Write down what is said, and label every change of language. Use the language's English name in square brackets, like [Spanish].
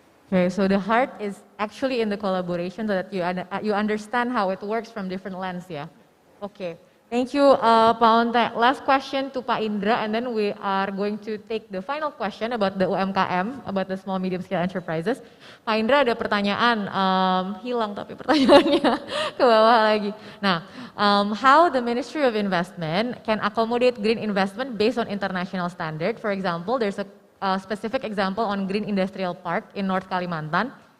[English] Okay, so the heart is actually in the collaboration, so that you understand how it works from different lens, yeah. Okay, thank you Pak Onte. Last question to Pak Indra, and then we are going to take the final question about the UMKM, about the small medium scale enterprises. [Indonesian] Pak Indra ada pertanyaan, hilang tapi pertanyaannya ke bawah lagi. [English] Nah, how the Ministry of Investment can accommodate green investment based on international standard? For example, there's a specific example on Green Industrial Park in North Kalimantan.